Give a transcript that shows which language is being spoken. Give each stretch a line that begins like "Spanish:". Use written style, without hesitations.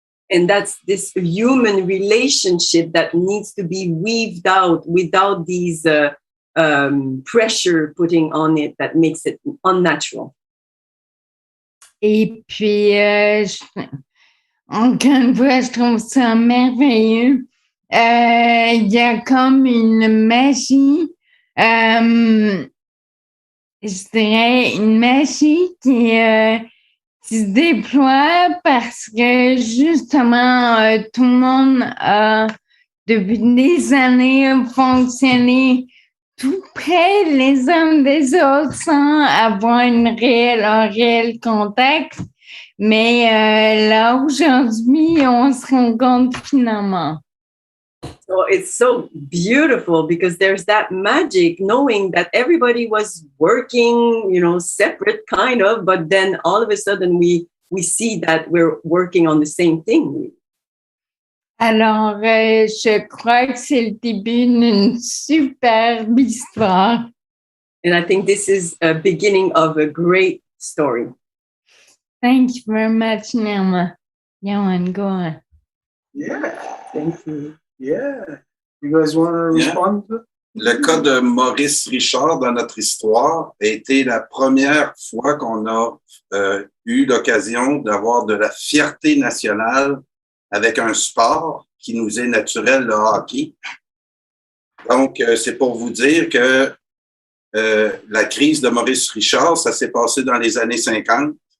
English: And that's this human relationship that needs to be weaved out without these pressure putting on it that makes it unnatural.
French: Et puis, encore une fois, je trouve ça merveilleux. Il y a comme une magie, je dirais une magie qui se déploie parce que justement, tout le monde a depuis des années fonctionné tout près les uns des autres sans avoir un réel contact. Mais là, aujourd'hui, on se rend compte finalement.
English: So it's so beautiful because there's that magic knowing that everybody was working, separate kind of, but then all of a sudden we see that we're working on the same thing.
French: Alors, je crois que c'est le début d'une superbe histoire.
English: And I think this is a beginning of a great story. Thank you very much, Nirma. Yohan, go on. Yeah. Thank you. Yeah. You guys want to respond to it?
French: Le cas de Maurice Richard dans notre histoire a été la première fois qu'on a eu l'occasion d'avoir de la fierté nationale avec un sport qui nous est naturel, le hockey. Donc, c'est pour vous dire que la crise de Maurice Richard, ça s'est passé dans les années 50.